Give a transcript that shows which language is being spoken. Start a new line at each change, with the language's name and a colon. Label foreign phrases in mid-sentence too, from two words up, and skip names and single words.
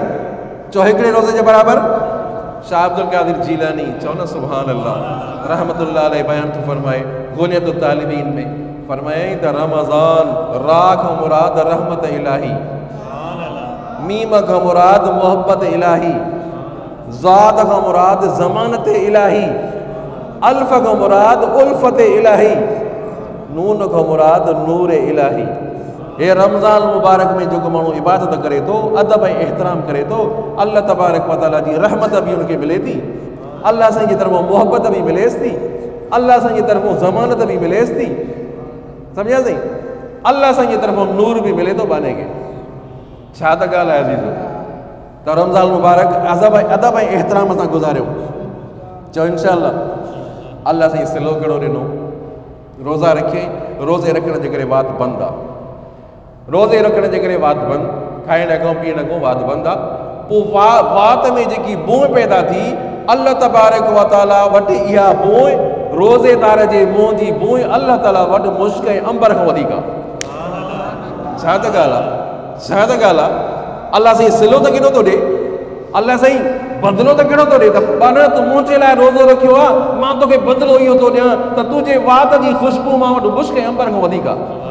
Sindhi: चओ हिकिड़े रोज़े जे बराबरि। शाह अब्दुल कादिर जीलानी चओ न
Arabic: سبحان الله رحمة الله عليه
Sindhi: बयान थो फरमाए गुनियत तालिबीन में, फरमाए त रमज़ान रा खां मुराद रहमत इलाही, मीम खां मुराद मोहब्बत इलाही, ज़ात खां मुराद ज़मानत इलाही, अल्फ खां मुराद उल्फत इलाही, नून खां मुराद नूर इलाही। हे रमज़ान मुबारक में जेको माण्हू इबादत करे थो, अदब ऐं एहतराम करे थो,
Arabic: الله تبارك وتعالى
Sindhi: जी रहमत बि उनखे मिले थी, अल्लाह साईं जी तरफ़ों मोहब्बत बि मिलेसि थी, अल्लाह साईं जी तरफ़ों ज़मानत बि मिलेसि थी। सम्झासीं? अल्लाह साईं जी तरफ़ों नूर बि मिले थो बाने खे। छा त ॻाल्हि आहे अज़ीज़ो। त रमज़ान मुबारक अदब ऐं एहतराम सां गुज़ारियो। चओ इंशाअल्लाह। अल्लाह साईं सिलो कहिड़ो ॾिनो, रोज़ा रखे, रोज़े रखण जे करे वात बंदि आहे, रोज़े रखण जे करे वात बंदि, खाइण खां पीअण खां वात बंदि आहे। पोइ वात में जेकी बों पैदा थी,
Arabic: الله تبارك وتعالى
Sindhi: वटि इहा बों, रोज़ेदार जे मुंहं जी बों अल्लाह ताला वटि मुश्क ऐं अंबर खां वधीक आहे। छा त ॻाल्हि आहे, छा त ॻाल्हि आहे। अल्लाह साईं सिलो त केॾो थो ॾे, अल्लाह साईं बदिलो त कहिड़ो थो ॾे, त पाण तूं मुंहिंजे लाइ रोज़ो रखियो आहे, मां तोखे बदिलो इहो थो ॾियां त तुंहिंजे वात जी ख़ुशबू मां वटि मुश्क ऐं अंबर खां वधीक आहे।